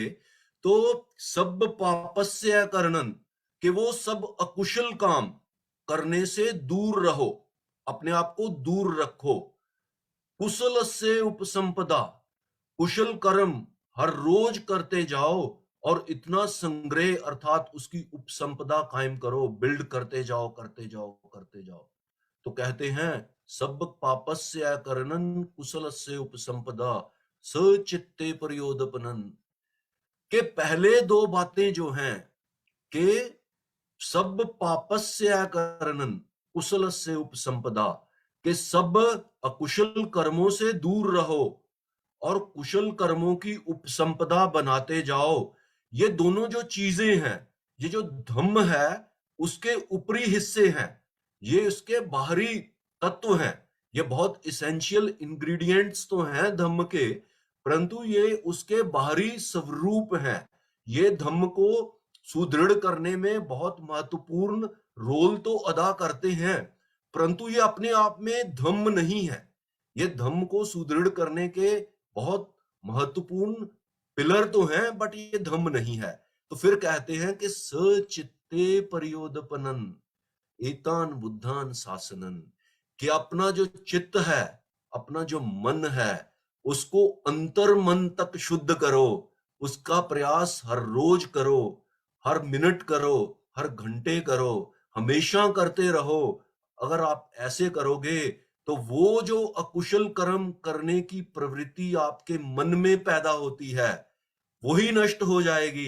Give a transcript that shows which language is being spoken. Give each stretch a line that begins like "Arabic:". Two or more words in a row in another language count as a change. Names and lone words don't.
Hindi: तो
Pali: सब पापस्य करणन,
Hindi: कि वो सब अकुशल काम करने से दूर रहो, अपने आप को दूर रखो। कुशल से उपसंपदा, कुशल कर्म हर रोज करते जाओ और इतना संग्रह अर्थात उसकी उपसंपदा कायम करो, बिल्ड करते जाओ करते जाओ करते जाओ। तो कहते हैं
Pali: सब पापस्य करणन कुशलस्य उपसंपदा सचित्ते परियोदपनन,
Hindi: के पहले दो बातें जो हैं कि
Pali: सब पापस्य करणन कुशलस्य उपसंपदा,
Hindi: के सब अकुशल कर्मों से दूर रहो और कुशल कर्मों की उपसंपदा बनाते जाओ। ये दोनों जो चीजें हैं, ये जो धम्म है उसके ऊपरी हिस्से हैं, ये उसके बाहरी तत्व हैं। ये बहुत
English: essential ingredients
Hindi: तो हैं धम्म के, परंतु ये उसके बाहरी स्वरूप हैं। ये धम्म को सुदृढ़ करने में बहुत महत्वपूर्ण रोल तो अदा करते हैं, परंतु ये अपने आप में धम्म नहीं है। ये धम्म को सुदृढ़ करने के बहुत महत्वपूर्ण पिलर तो हैं, बट ये धम्म नहीं है। तो फिर कहते हैं कि
Pali: सचित्ते परियोदपनन एतान बुद्धान शासनन,
Hindi: कि अपना जो चित्त है, अपना जो मन है, उसको अंतर मन तक शुद्ध करो। उसका प्रयास हर रोज करो, हर मिनट करो, हर घंटे करो, हमेशा करते रहो। अगर आप ऐसे करोगे तो वो जो अकुशल कर्म करने की प्रवृत्ति आपके मन में पैदा होती है वही नष्ट हो जाएगी।